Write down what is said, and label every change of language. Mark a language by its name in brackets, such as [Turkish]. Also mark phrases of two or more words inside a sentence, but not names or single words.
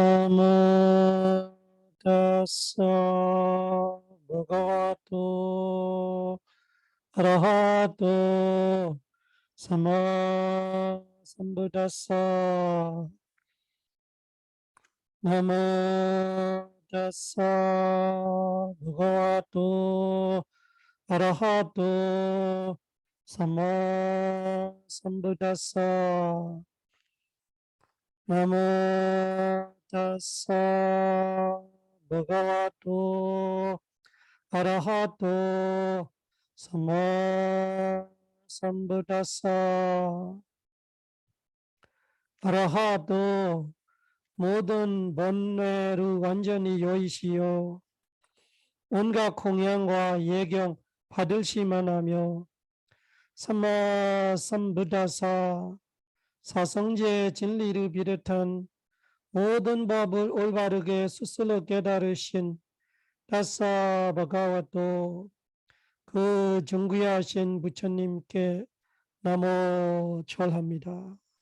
[Pali] namo tassa bhagavato arahato sammā sambuddhassa namo tassa bhagavato arahato sammā sambuddhassa namo tassa bhagavato arahato sammā sambuddhassa arahato [Korean] 모든 번뇌를 완전히 여의시오 온갖 공양과 예경 받으시만 하며 [Pali] sammā sambuddhassa [Korean] 사성제 진리를 비롯한 모든 법을 올바르게 스스로 깨달으신 [Pali] tassa bhagavato [Korean] 그 존귀하신 부처님께 나모 절합니다.